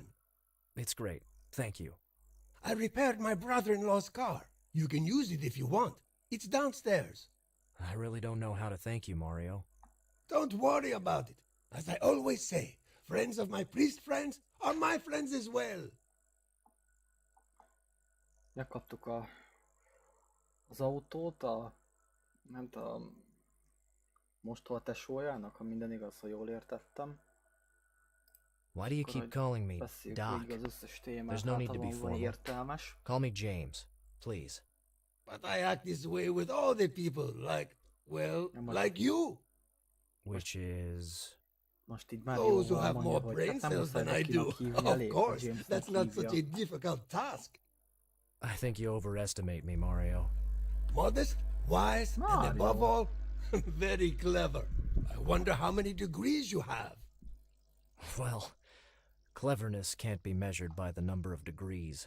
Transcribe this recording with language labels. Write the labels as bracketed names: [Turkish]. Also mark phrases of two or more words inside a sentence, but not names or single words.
[English] It's great. Thank you. I repaired my brother-in-law's car. You can use it if you want. It's downstairs. I really don't know how to thank you, Mario. Don't worry about it. As I always say, friends of my priest friends are my friends as well. [Hungarian] Megkaptuk az autót, nem tudom, mostoha tesójának, ha minden igaz, ha jól értettem. [English] Why do you keep calling me [Hungarian] Beszéljük [English] Doc? [Hungarian] végig az összes témát, [English] There's no need to be [Hungarian] általában van [English] formal. [Hungarian] értelmes. [English] Call me James, please. But I act this way with all the people, like, well, Yeah, like you. Which is... [Hungarian] Most így [English] Those who [Hungarian] Márióval [English] have [Hungarian] mondja, [English] more [Hungarian] hogy [English] brain [Hungarian] hát nem [English] cells than [Hungarian] muszáj [English] I do. [Hungarian] Dakinak hívni, [English] Of [Hungarian] elég, ha [English] course, [Hungarian] Jamesnek [English] that's not such a [Hungarian] hívja. [English] difficult task. I think you overestimate me, Mario. Modest, wise, and Mario. above all, very clever. I wonder how many degrees you have. Well, cleverness can't be measured by the number of degrees.